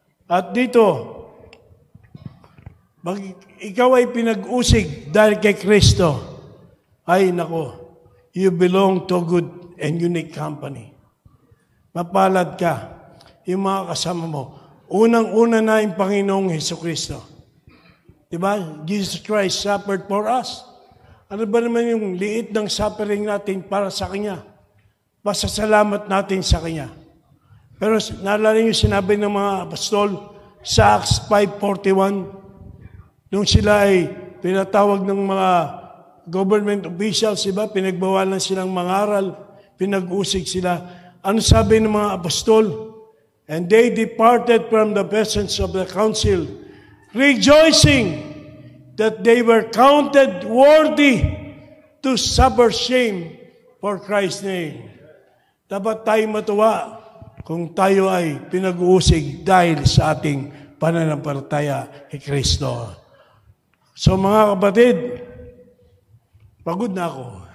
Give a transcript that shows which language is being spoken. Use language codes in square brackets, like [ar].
[tl] At dito, ikaw ay pinag-usig dahil kay Kristo, ay nako, [en] you belong to a good and unique company. [tl] Mapalad ka, yung mga kasama mo. Unang-una na yung Panginoong Hesukristo. Diba? [en] Jesus Christ suffered for us. [tl] Ano ba naman yung liit ng suffering natin para sa Kanya? Pasasalamat natin sa Kanya. Pero naalala niyo sinabi ng mga apostol sa Acts 5:41, nung sila ay pinatawag ng mga government officials, diba? Pinagbawalan silang mangaral, pinag-usig sila. Ano sabi ng mga apostol? [en] And they departed from the presence of the council, rejoicing that they were counted worthy to suffer shame for Christ's name. [tl] Dapat tayo matuwa kung tayo ay pinag-uusig dahil sa ating pananampalataya kay Kristo. So mga kapatid, pagod na ako.